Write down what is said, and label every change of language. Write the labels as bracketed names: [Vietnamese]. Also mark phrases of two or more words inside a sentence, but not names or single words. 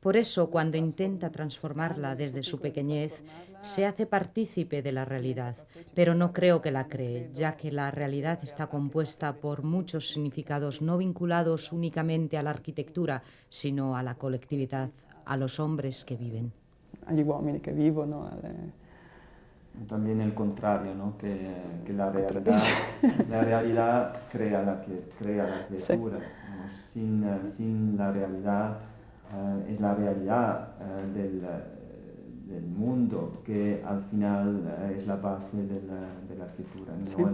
[Spanish] Por eso, cuando intenta transformarla desde su pequeñez, se hace partícipe de la realidad, pero no creo que la cree, ya que la realidad está compuesta por muchos significados no vinculados únicamente a la arquitectura, sino a la colectividad, a los hombres que viven. [Italian] Agli uomini che vivono, [Spanish] También el contrario, ¿no? Que la realidad crea la arquitectura. Sí. Sin la realidad es la realidad del mundo que al final es la base de la arquitectura, no, sí.